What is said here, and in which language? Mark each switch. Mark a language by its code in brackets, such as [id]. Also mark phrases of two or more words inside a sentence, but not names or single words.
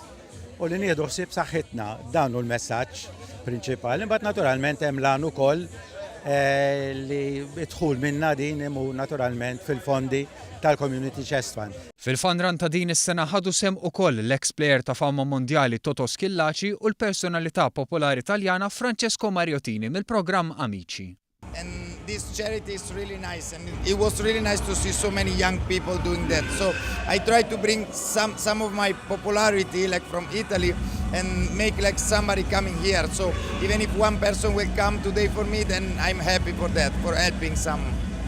[mt] U li nieħdu ħsieb saħħitna dan hu l-messaġġ prinċipali, imbagħad naturalment hemm lan ukoll li idħul minna din imu naturalment fil-fondi tal-Community Chest Fund. Fil-Fun Run ta' din is-sena ħadu sehem ukoll l-ex-plejer ta' fama mondjali Toto Schillaci u l-personalità popolari Taljana Francesco Mariottini mill-programm Amici. [en] And this charity is really nice, and it was really nice to see so many young people doing that. So I try to bring some of my popularity, like from Italy, and make like somebody coming here. So even if one person will come today for me, then I'm happy for that, for helping some.